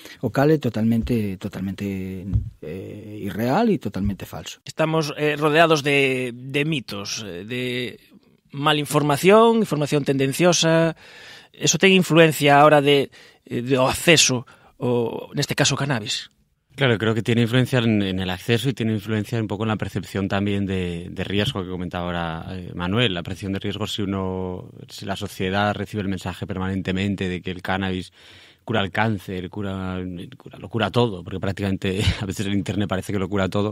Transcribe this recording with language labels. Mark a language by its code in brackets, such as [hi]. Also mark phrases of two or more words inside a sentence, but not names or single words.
[gl] O cal é totalmente irreal e totalmente falso. Estamos rodeados de mitos, de malinformación, información tendenciosa. Eso ten influencia a hora de acceso, o neste caso cannabis. [es] Claro, creo que tiene influencia en el acceso y tiene influencia un poco en la percepción también de riesgo que comentaba ahora Manuel. La percepción de riesgo si la sociedad recibe el mensaje permanentemente de que el cannabis cura el cáncer, lo cura todo, porque prácticamente a veces el Internet parece que lo cura todo.